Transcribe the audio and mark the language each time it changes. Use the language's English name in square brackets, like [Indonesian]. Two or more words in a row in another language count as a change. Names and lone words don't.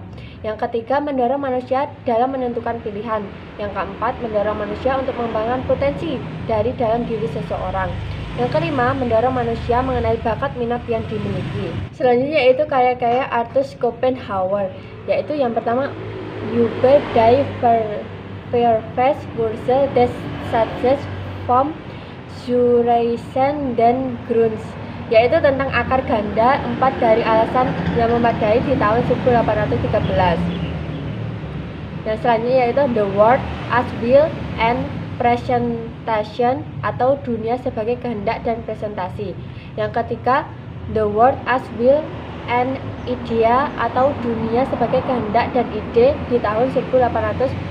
[Indonesian] Yang ketiga, mendorong manusia dalam menentukan pilihan. Yang keempat, mendorong manusia untuk mengembangkan potensi dari dalam diri seseorang. Yang kelima, mendorong manusia mengenai bakat minat yang dimiliki. Selanjutnya yaitu karya-karya Arthur Schopenhauer, yaitu yang pertama, Über die Verwechslungswurzel des Satzes vom Zureichen den Grunds, yaitu tentang akar ganda 4 dari alasan yang memadai di tahun 1813. Yang selanjutnya yaitu The World as Will and Presentation atau dunia sebagai kehendak dan presentasi. Yang ketiga, The World as Will and Idea atau dunia sebagai kehendak dan ide di tahun 1835.